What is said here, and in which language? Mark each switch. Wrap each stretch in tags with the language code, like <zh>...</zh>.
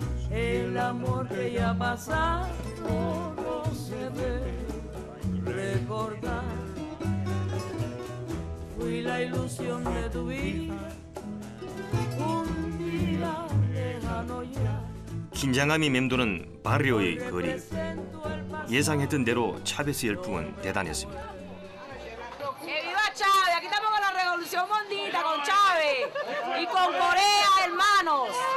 <es>El amor que ya pasado no se debe recordar. Fui la ilusión de tu vida, un día lejano ya.</es> <ko>긴장감이 맴도는 바리오의 거리. 예상했던 대로 차베스 열풍은 대단했습니다.</ko> <es>¡Viva Chávez! Aquí estamos con la revolución mondita, con Chávez y con Corea, hermanos.</es>